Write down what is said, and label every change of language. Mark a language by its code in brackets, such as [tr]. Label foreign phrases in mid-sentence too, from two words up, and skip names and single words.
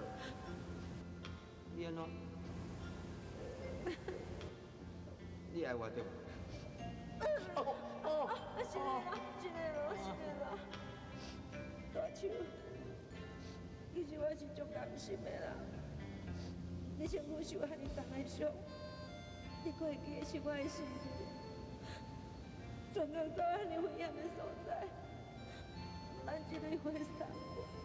[nan] 你安怎？你爱我对无？是啦，是啦。大树，其实我是足甘心的啦。你身躯受遐尼重的伤，你可会记得是我的身躯，专工走遐尼危险的所在。咱一个会散过。